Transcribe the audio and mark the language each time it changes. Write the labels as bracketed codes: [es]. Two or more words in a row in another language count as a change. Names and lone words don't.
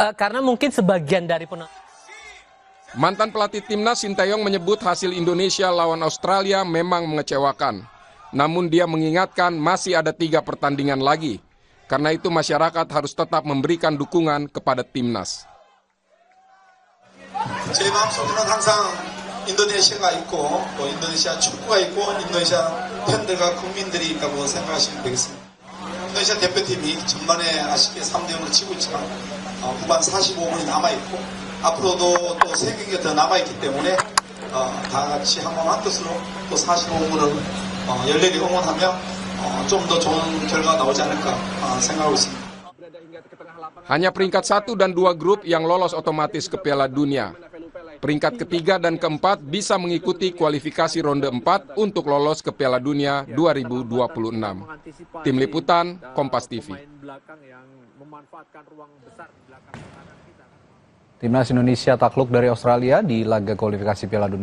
[id] Karena mungkin sebagian dari Mantan pelatih timnas Sinteyong menyebut hasil Indonesia lawan Australia memang mengecewakan. Namun dia mengingatkan masih ada 3 pertandingan lagi. Karena itu masyarakat harus tetap memberikan dukungan kepada timnas. [ko] 제 마음속에는 항상 인도네시아가 있고 또 인도네시아 축구가 있고 인도네시아 팬들과 국민들이 있다고 생각하시면 되겠습니다. 인도네시아 대표팀이 전반에 아쉽게 3대0으로 치고 있지만 후반 45분이 남아있고 앞으로도 또 3경기가 더 남아있기 때문에 다 같이 한 뜻으로 또 45분을 열렬히 응원하며 좀 더 좋은 결과가 나오지 않을까 생각하고 있습니다. [id] Hanya peringkat 1 dan 2 grup yang lolos otomatis ke Piala Dunia. Peringkat ketiga dan keempat bisa mengikuti kualifikasi ronde 4 untuk lolos ke Piala Dunia 2026. Tim Liputan, Kompas TV. Timnas Indonesia takluk dari Australia di laga kualifikasi Piala Dunia.